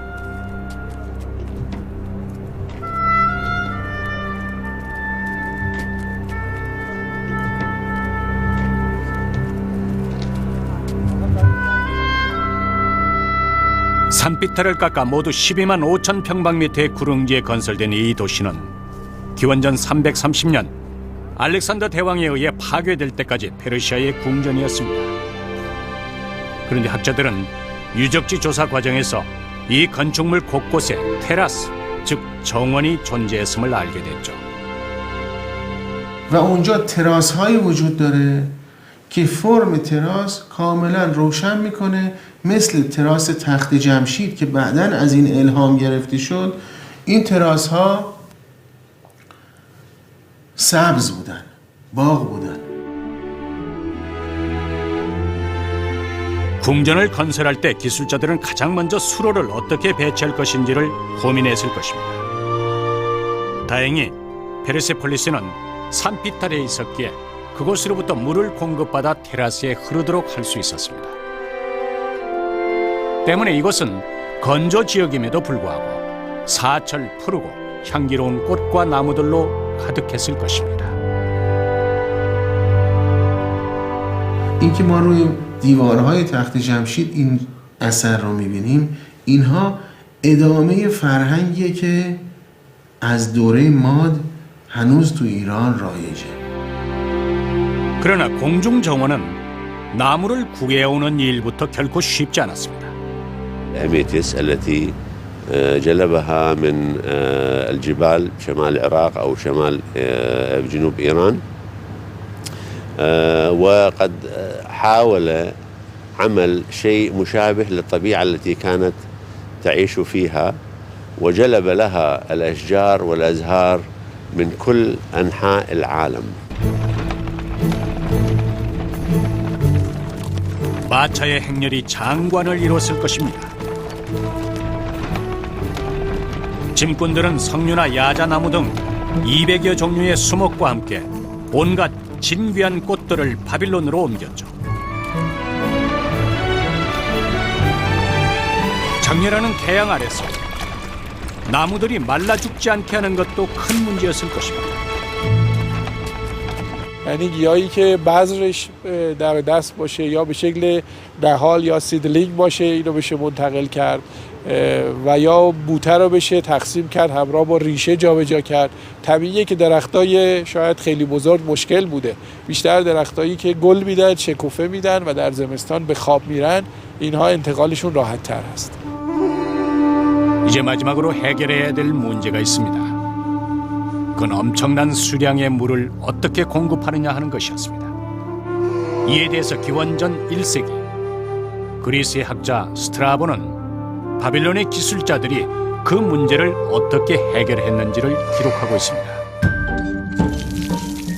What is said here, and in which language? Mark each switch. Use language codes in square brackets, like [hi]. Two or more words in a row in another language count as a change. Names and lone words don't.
[ko] 산비탈을 깎아 모두 12만 5천 평방미터의 구릉지에 건설된 이 도시는 기원전 330년 알렉산더 대왕에 의해 파괴될 때까지 페르시아의 궁전이었습니다. 그런데 학자들은 유적지 조사 과정에서 이 건축물 곳곳에 테라스, 즉 정원이 존재했음을 알게 됐죠. [fa] و اونجا تراس هایی وجود داره که فرم تراس کاملا روشن میکنه مثل تراس تخت جمشید که بعداً از این الهام گرفته شد. این تراس ها سبز بودن، باغ بودن. [ko] 궁전을 건설할 때 기술자들은 가장 먼저 수로를 어떻게 배치할 것인지를 고민했을 것입니다. 다행히 페르세폴리스는 산비탈에 있었기에 그곳으로부터 물을 공급받아 테라스에 흐르도록 할 수 있었습니다. 때문에 이곳은 건조 지역임에도 불구하고 사철 푸르고 향기로운 꽃과 나무들로 가득했을 것입니다. [fa] اینکه ما روی دیوارهای تخت جمشید این اثر رو میبینیم، اینها ادامه فرهنگیه که از دوره ماد هنوز تو ایران رایجه. [ko] 그러나 공중정원은 나무를 구해오는 일부터 결코 쉽지 않았습니다. [ar] الأميتيس التي جلبها من الجبال شمال العراق أو شمال جنوب إيران، وقد حاول عمل شيء مشابه للطبيعة التي كانت تعيش فيها، وجلب لها الأشجار والأزهار من كل أنحاء العالم. [ko] 마차의 행렬이 장관을 이뤘을 것입니다. 짐꾼들은 석류나 야자나무 등 200여 종류의 수목과 함께 온갖 진귀한 꽃들을 바빌론으로 옮겼죠. 장렬하는 태양 아래서 나무들이 말라 죽지 않게 하는 것도 큰 문제였을 것입니다. [fa] یعنی گیاهی که بذرش در دست باشه یا به شکل نهال یا سیدلینگ باشه اینو بشه منتقل کرد و یا بوته رو بشه تقسیم کرد همراه با ریشه جابجا کرد. طبیعیه که درختای شاید خیلی بزرگ مشکل بوده. بیشتر درختایی که گل میدن، شکوفه میدن و در زمستان به خواب میرن، اینها انتقالشون راحت تر هست. [ko] 이제 마지막으로 해결해야 될 문제가 있습니다. 그건 엄청난 수량의 물을 어떻게 공급하느냐 하는 것이었습니다. 이에 대해서 기원전 1세기 그리스의 학자 스트라보는 바빌론의 기술자들이 그 문제를 어떻게 해결했는지를 기록하고 있습니다.